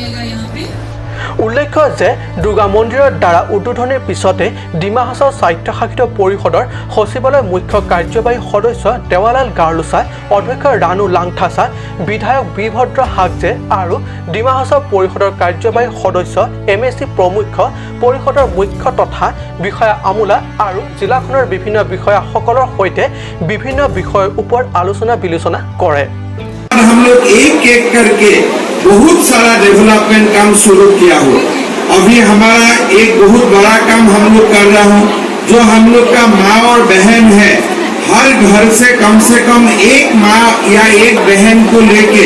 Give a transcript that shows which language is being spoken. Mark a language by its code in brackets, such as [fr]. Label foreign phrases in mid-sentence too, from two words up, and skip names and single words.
[as] উল্লেখ্য যে দুৰ্গা মন্দিৰৰ দ্বাৰা উদ্বোধনীৰ পিছতে ডিমা হাছাও স্বায়ত্তশাসিত পৰিষদৰ সচিবালয়ৰ মুখ্য কাৰ্যবাহী সদস্য দেৱালাল গাৰ্লুছা অধ্যক্ষ ৰাণু লাংথাছা বিধায়ক বীৰভদ্ৰ হাগজে আৰু ডিমা হাছাও পৰিষদৰ কাৰ্যবাহী সদস্য এমএচি প্ৰমুখ্য পৰিষদৰ মুখ্য তথা বিষয়া আমোলা আৰু জিলাখনৰ বিভিন্ন বিষয়াসকলৰ সৈতে বিভিন্ন বিষয়ৰ ওপৰত আলোচনা বিলোচনা কৰে [hi] हम लोग एक एक करके बहुत सारा डेवलपमेंट काम शुरू किया हो अभी हमारा एक बहुत बड़ा काम हम लोग कर रहा हूँ जो हम लोग का माँ और बहन है हर घर से कम एक माँ या एक बहन को लेके